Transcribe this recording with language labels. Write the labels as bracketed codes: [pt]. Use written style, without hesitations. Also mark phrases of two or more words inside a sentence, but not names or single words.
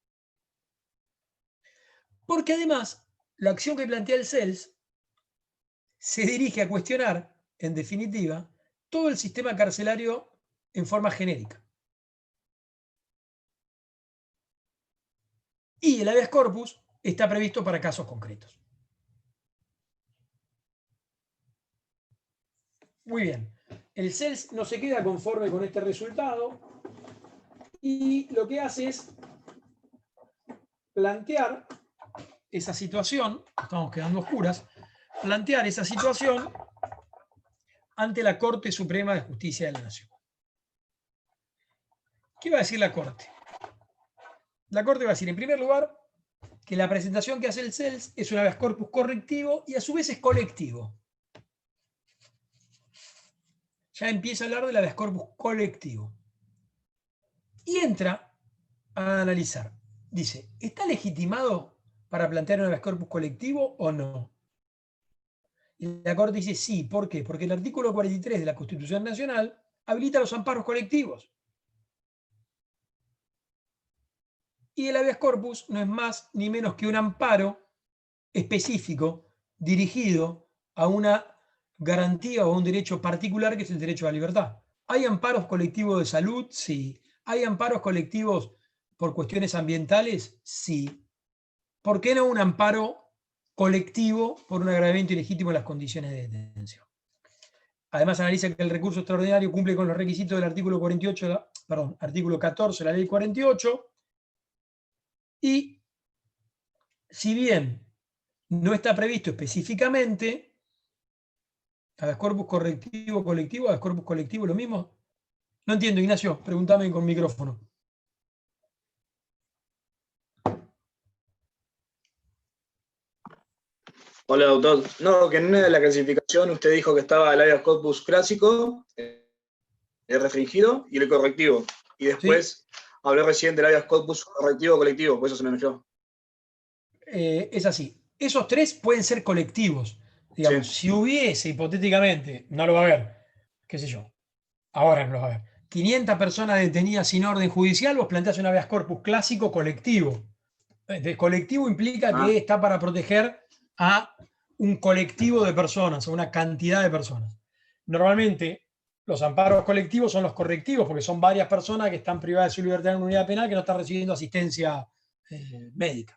[es] Porque además, la acción que plantea el CELS se dirige a cuestionar, en definitiva, todo el sistema carcelario en forma genérica. Y el habeas corpus está previsto para casos concretos. Muy bien. El CELS no se queda conforme con este resultado y lo que hace es plantear esa situación, estamos quedando oscuras, plantear esa situación ante la Corte Suprema de Justicia de la Nación. ¿Qué va a decir la Corte? La Corte va a decir, en primer lugar, que la presentación que hace el CELS es un habeas corpus correctivo y a su vez es colectivo. Ya empieza a hablar del habeas corpus colectivo. Y entra a analizar. Dice, ¿está legitimado para plantear un habeas corpus colectivo o no? Y la Corte dice sí. ¿Por qué? Porque el artículo 43 de la Constitución Nacional habilita los amparos colectivos. Y el habeas corpus no es más ni menos que un amparo específico dirigido a una garantía o a un derecho particular que es el derecho a la libertad. ¿Hay amparos colectivos de salud? Sí. ¿Hay amparos colectivos por cuestiones ambientales? Sí. ¿Por qué no un amparo colectivo por un agravamiento ilegítimo de las condiciones de detención? Además analiza que el recurso extraordinario cumple con los requisitos del artículo 48, artículo 14 de la ley 48, y si bien no está previsto específicamente, habeas corpus correctivo, colectivo, habeas corpus colectivo, lo mismo. No entiendo, Ignacio, pregúntame con micrófono. Hola, doctor. No, que en una de la clasificación usted dijo que estaba el habeas corpus clásico, el restringido y el correctivo. Y después habló recién del habeas corpus correctivo colectivo, por eso se me mezcló. Es así. esos 3 pueden ser colectivos. Digamos, si hubiese, hipotéticamente, no lo va a ver, qué sé yo, ahora no lo va a ver, 500 personas detenidas sin orden judicial, vos planteás un habeas corpus clásico colectivo. Entonces, colectivo implica que está para proteger a un colectivo de personas, a una cantidad de personas. Normalmente, los amparos colectivos son los correctivos, porque son varias personas que están privadas de su libertad en una unidad penal que no están recibiendo asistencia médica.